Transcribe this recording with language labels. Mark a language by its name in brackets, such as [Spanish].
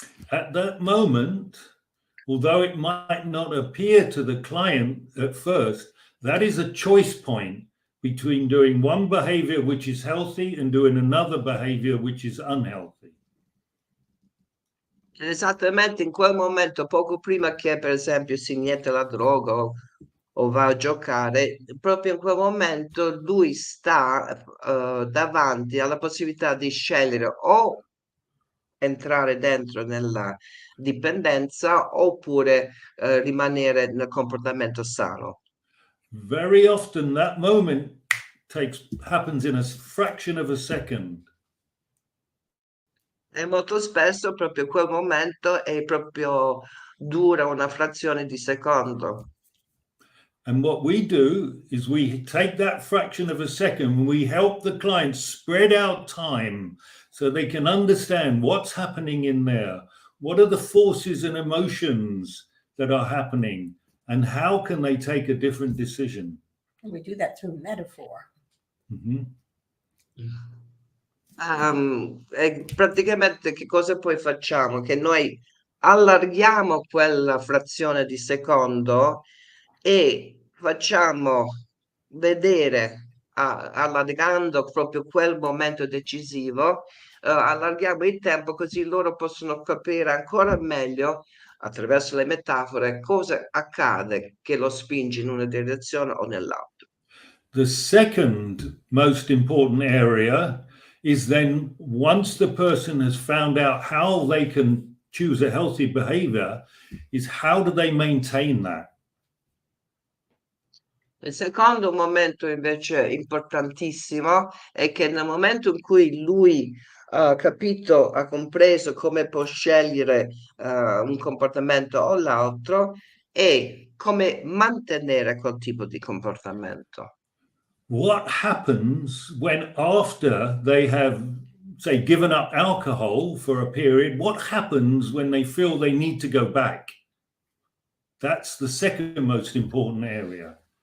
[English] At that moment, although it might not appear to the client at first, that is a choice point between doing one behavior which is healthy and doing another behavior which is unhealthy. [Italian] Esattamente in quel momento, poco prima che per esempio si inietta la droga o va a giocare, proprio in quel momento lui sta davanti alla possibilità di scegliere o entrare dentro nella dipendenza oppure rimanere nel comportamento sano. [English] Very often that moment happens in a fraction of a second. [Italian] E molto spesso proprio quel momento è proprio dura una frazione di secondo. [English] And what we do is we take that fraction of a second and we help the client spread out time so they can understand what's happening in there. What are the forces and emotions that are happening and how can they take a different decision? And we do that through metaphor. Mm-hmm. [Italian] E praticamente che cosa poi facciamo? Che noi allarghiamo quella frazione di secondo e facciamo vedere, allargando proprio quel momento decisivo, allarghiamo il tempo così loro possono capire ancora meglio attraverso le metafore cosa accade che lo spinge in una direzione o nell'altra. [English] The second most important area is then once the person has found out how they can choose a healthy behavior, is how do they maintain that? [Italian] Il secondo momento invece importantissimo è che nel momento in cui lui ha capito, ha compreso come può scegliere un comportamento o l'altro e come mantenere quel tipo di comportamento. [English] What happens when after they have, say, given up alcohol for a period, what happens when they feel they need to go back? That's the second most important area.